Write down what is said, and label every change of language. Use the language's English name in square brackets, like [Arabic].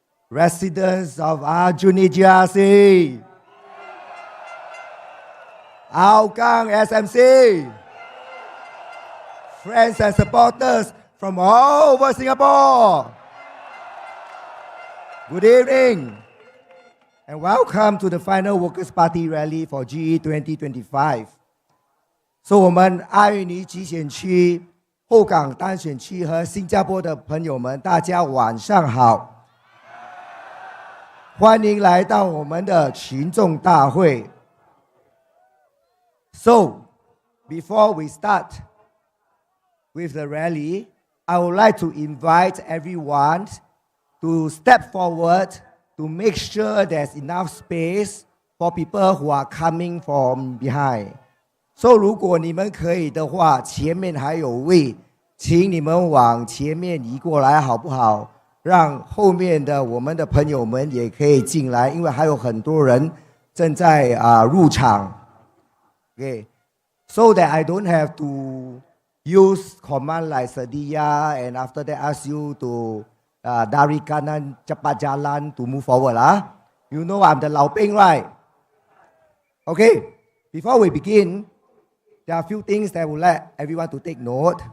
[English] Residents of GE2025, Hougang SMC, friends and supporters from all over Singapore. Good evening and welcome to the final Workers' Party rally for GE2025. [Chinese] 我们阿育尼集选区、后港单选区和新加坡的朋友们，大家晚上好，欢迎来到我们的群众大会。 [English] So, before we start with the rally, I would like to invite everyone to step forward to make sure there's enough space for people who are coming from behind. So, [Chinese] 如果你们可以的话，前面还有位，请你们往前面移过来，好不好？让后面的我们的朋友们也可以进来，因为还有很多人正在入场。 [English] Okay, so that I don't have to use command like [Malay] sedia [English] and after that ask you to [Malay] dari kanan cepat jalan [English] to move forward lah. You know I'm the Lao Ping, right? Okay, before we begin, there are a few things that I would like everyone to take note.